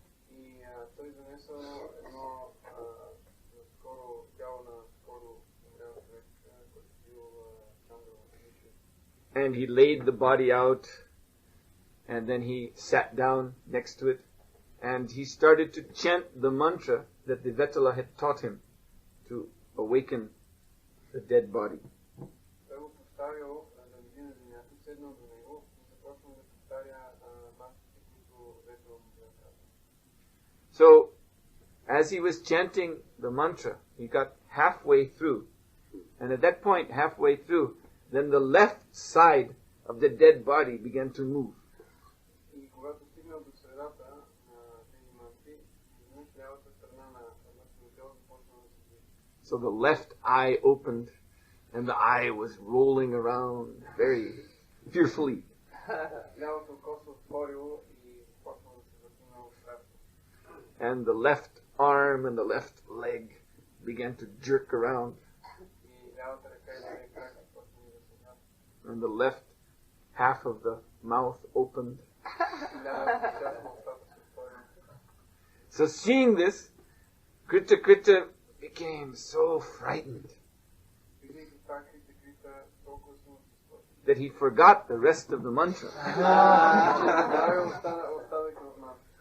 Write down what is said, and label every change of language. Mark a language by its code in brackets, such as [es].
[bg] И той донесъл едно скоро тяло на скоро умрял човек, който бил чандала. [en] And he laid the body out, and then he sat down next to it, and he started to chant the mantra that the Vetala had taught him to awaken the dead body. [bg] Той го поставил да леги на земята, седнал до него и започнал да повтаря мантите, които Ветала му бил казал. [en] So, as he was chanting the mantra, he got halfway through, and at that point, halfway through, then the left side of the dead body began to move. [bg] И когато стигнал до средата на тези манти, изведнъж лявата страна на мъртвото тяло започнала да се движи. [en] So the left eye opened, and the eye was rolling around very fearfully. [bg] Лявото око се отворило и започнало да се върти много страшно. [en] And the left arm and the left leg began to jerk around. [bg] И лявата ръка и левия крак започнали да се върти. [en] And the left half of the mouth opened. [bg] И лявата част на устата се отворила. [en] So seeing this, Krita became so frightened [bg] Видейки това, Крита толкова силно се сплаши. [en] that he forgot the rest of the mantra. [bg] Забравил остатъка от мантрата.